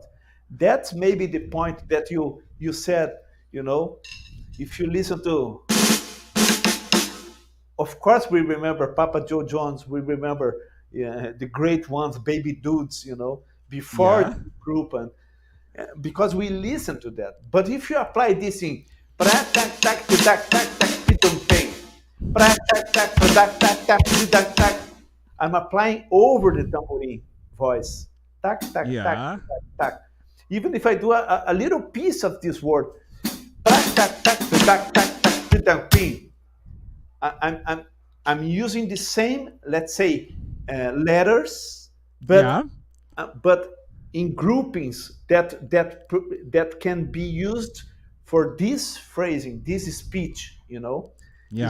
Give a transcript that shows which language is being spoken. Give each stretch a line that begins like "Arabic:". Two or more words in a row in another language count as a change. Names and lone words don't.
English: That's maybe the point that you said, you know, if you listen to, of course, we remember Papa Joe Jones, we remember the great ones, Baby Dudes, before Yeah. the group, and because we listen to that. But if you apply this in pra tak tak tak tak tak pitum ping, pra tak tak tak tak tak tak tak, I'm applying over the tambourine voice. Tak tak tak Yeah. tak tak. Even if I do a little piece of this word, pra tak tak tak tak tak pitum ping, I- I'm I'm I'm using the same, let's say, letters, Yeah. but in groupings that can be used for this phrasing, this speech. It's